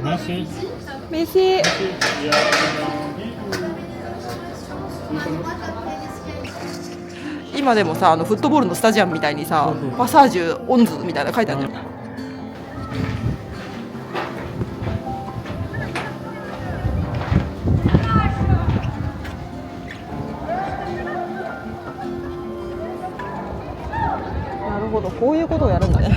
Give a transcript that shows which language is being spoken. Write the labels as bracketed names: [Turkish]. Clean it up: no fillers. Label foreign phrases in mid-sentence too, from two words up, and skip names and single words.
[French] Merci. [Japanese] メシー。 [French] Il y a un guide ou- [Japanese] 今でもさ、フットボールのスタジアムみたいにさ、パサージュオンズみたいなの書いてあるじゃん。なるほど、こういうことをやるんだね。